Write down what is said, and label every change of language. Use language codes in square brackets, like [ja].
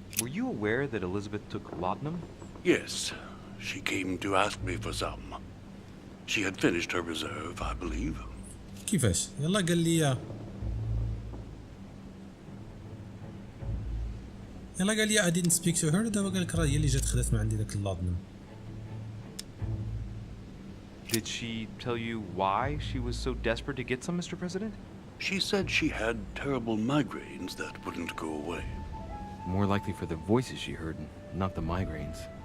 [en] Were you aware that Elizabeth took laudanum? Yes, she came to ask me for some. She had finished her reserve, I believe. [ar] كيفاش؟ يلا قال لي [en] I didn't speak to her. [ar] دابا قال لك راه هي اللي جات خدات من عندي داك اللادنم. [en] Did she tell you why she was so desperate to get some, Mr. President? She said she had terrible migraines that wouldn't go away. More likely for the voices she heard, not the migraines.